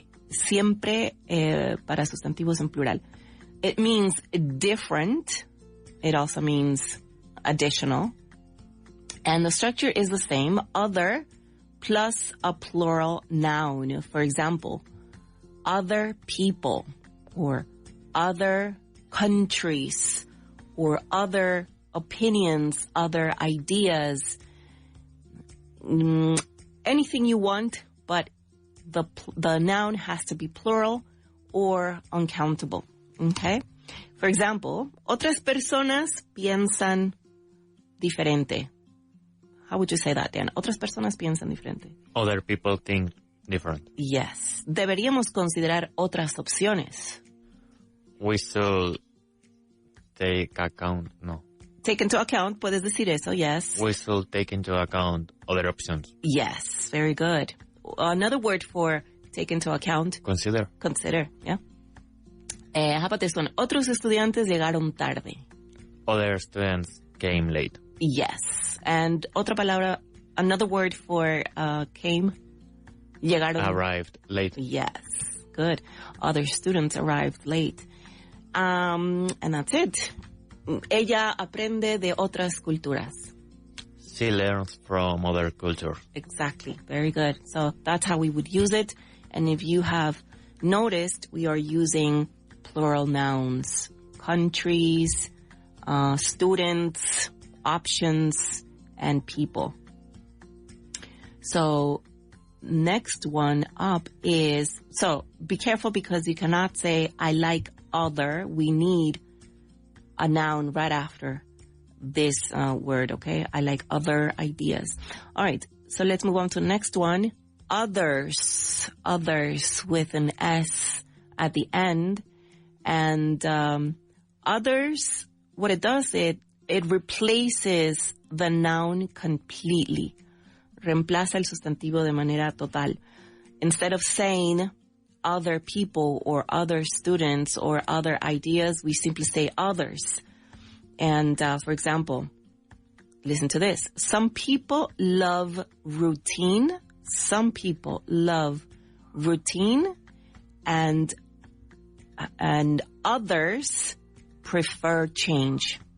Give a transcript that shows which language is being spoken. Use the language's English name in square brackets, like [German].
[Spanish] Siempre para sustantivos en plural. [English] It means different. It also means additional. And the structure is the same. Other plus a plural noun. For example, other people or other countries or other opinions, other ideas, anything you want, but the noun has to be plural or uncountable. Okay? For example, [Spanish] otras personas piensan diferente. [English] How would you say that, Dan? [Spanish] Otras personas piensan diferente. [English] Other people think different. Yes. [Spanish] Deberíamos considerar otras opciones. [English] We should take account, no. Take into account, [Spanish] puedes decir eso, [English] yes. We should take into account other options. Yes, very good. Another word for take into account. Consider, yeah. How about this one? [Spanish] Otros estudiantes llegaron tarde. [English] Other students came late. Yes. And [Spanish] otra palabra, [English] another word for came, llegaron. Arrived late. Yes, good. Other students arrived late. And that's it. [Spanish] ella aprende de otras culturas. [English] She learns from other cultures. Exactly. Very good. So that's how we would use it. And if you have noticed, we are using plural nouns. Countries, students, options, and people. So next one up is, so be careful because you cannot say, I like other. We need a noun right after this word, okay? I like other ideas. All right, so let's move on to the next one. Others with an S at the end. And others, what it does, it replaces the noun completely. [Spanish] Reemplaza el sustantivo de manera total. [English] Instead of saying other people or other students or other ideas, we simply say others. And for example, listen to this. Some people love routine. Some people love routine, and others prefer change.